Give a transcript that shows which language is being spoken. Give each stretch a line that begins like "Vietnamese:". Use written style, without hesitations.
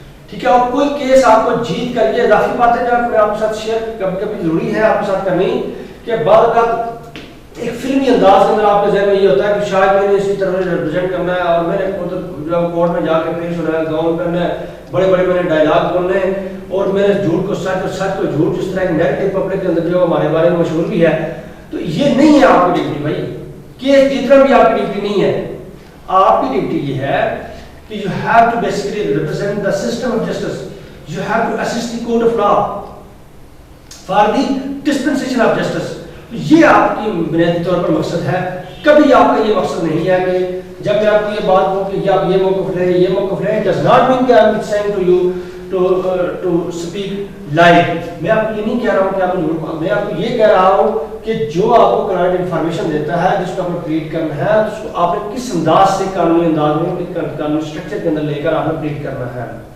Urdu: ٹھیک ہے، اور کوئی کیس آپ کو جیت کر، یہ اضافی بات ہے جو میں آپ کے ساتھ شیئر کبھی کبھی ضروری ہے آپ کے ساتھ کرنی، کہ بعض اوقات ایک فلمی انداز کے اندر آپ کے ذہن میں یہ ہوتا ہے کہ شاید میں نے اسی طرح ریپرزینٹ کرنا ہے اور میں نے جو کورٹ میں جا کے پیش ہونا ہے، گاؤن پہننا ہے، بڑے بڑے میں نے ڈائلاگ بولنے ہیں اور میں نے جھوٹ کو سچ اور سچ کو جھوٹ، جس طرح ایک نیگیٹو پبلک کے اندر جو ہمارے بارے میں مشہور بھی ہے. تو یہ نہیں ہے آپ کی ڈیوٹی بھائی، کیس جیتنا بھی آپ کی ڈیوٹی نہیں ہے. آپ کی ڈیوٹی یہ ہے کہ
English: you have to basically represent the system of justice. You have to assist the court of law for the dispensation of justice.
Urdu: یہ آپ کی بنیادی طور پر مقصد ہے. کبھی آپ کا یہ مقصد نہیں ہے کہ جب میں آپ کو یہ بات کہوں کہ آپ یہ موقف لیں، یہ موقف لیں،
English: it does not mean
Urdu: کہ
English: I'm saying to you to speak lie.
Urdu: میں آپ کو یہ نہیں کہہ رہا ہوں کہ آپ جھوٹ، میں آپ کو یہ کہہ رہا ہوں کہ جو آپ کو کلائنٹ انفارمیشن دیتا ہے، جس کو آپ نے ٹریٹ کرنا ہے، اس کو آپ نے کس انداز سے قانونی انداز میں، قانونی اسٹرکچر کے اندر لے کر آپ نے ٹریٹ کرنا ہے.